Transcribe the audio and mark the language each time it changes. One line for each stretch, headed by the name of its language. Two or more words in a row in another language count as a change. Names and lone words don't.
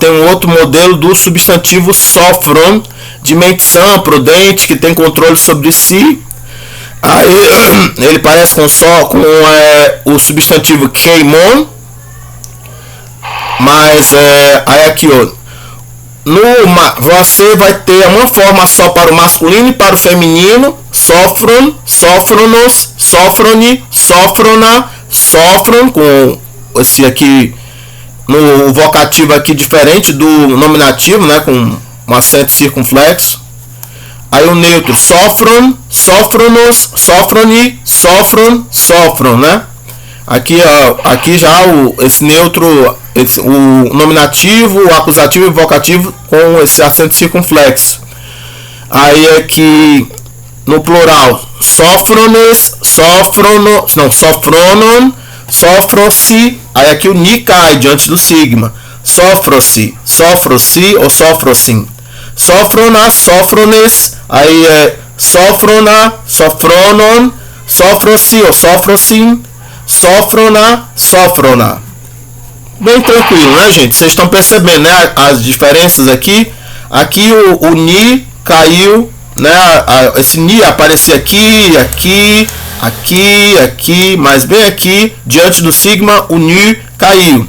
Portuguese: Tem um outro modelo do substantivo sofron, de mente sã, prudente, que tem controle sobre si. Aí ele parece com o substantivo keimon, mas aí aqui ó, você vai ter uma forma só para o masculino e para o feminino:
Greek: σώφρων, σώφρονος, σώφρονι, σώφρονα, σῶφρον,
Portuguese: com esse aqui no vocativo aqui diferente do nominativo, né, com um acento circunflexo. Aí o neutro:
Greek: σῶφρον, σώφρονος, σώφρονι, σῶφρον, σῶφρον,
Portuguese: né? Aqui já esse neutro, o nominativo, o acusativo e o vocativo com esse acento circunflexo. Aí aqui no plural:
Greek: σώφρονες, σωφρόνω,
Portuguese: não,
Greek: σωφρόνων, σώφροσι.
Portuguese: Aí aqui o ni cai diante do sigma:
Greek: σώφροσι, σώφροσι ou sofrosim. σώφρονα, σώφρονες.
Portuguese: Aí é
Greek: σώφρονα, σωφρόνων, σώφροσι ou σώφροσιν, σώφρονα, σώφρονα.
Portuguese: Bem tranquilo, né, gente? Vocês estão percebendo, né, as diferenças aqui. Aqui o ni caiu, né? Esse ni aparecia aqui, aqui, aqui, aqui, mas bem aqui diante do sigma o ni caiu.